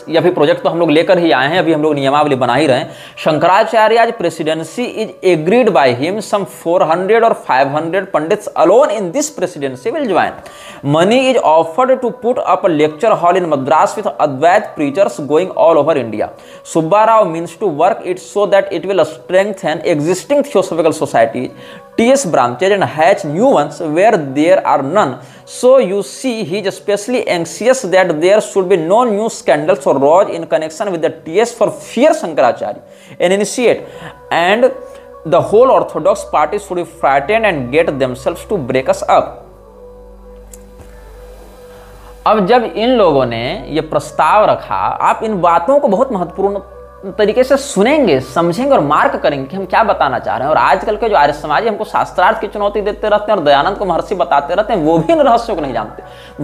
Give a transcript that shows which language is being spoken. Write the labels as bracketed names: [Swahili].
[Hindi] ये अभी प्रोजेक्ट तो हम लोग लेकर ही आए हैं, अभी हम लोग नियमावली बना ही रहे हैं। [English] Shankaracharya presidency is agreed by him, सम 400 और 500 pandits alone in this presidency will join. Money is offered to put up a lecture hall in Madras with Advaita preachers going all over India. Subba Rao means to work it so that it will strengthen existing Theosophical societies, TS branches and hatch new ones where there are none. So you see, he is especially anxious that there should be no new scandals or rows in connection with the TS for fear Shankaracharya and initiate, and the whole orthodox party should be frightened and get themselves to break us up. [Hindi] अब जब इन लोगों ने ये प्रस्ताव रखा, आप इन बातों को बहुत महत्वपूर्ण तरीके से सुनेंगे, समझेंगे और मार्क करेंगे कि हम क्या बताना चाह रहे हैं। और आजकल के जो आर्य समाज हमको शास्त्रार्थ की चुनौती देते रहते हैं और दयानंद को महर्षि बताते रहते हैं, वो भी इन रहस्यों को नहीं जानते।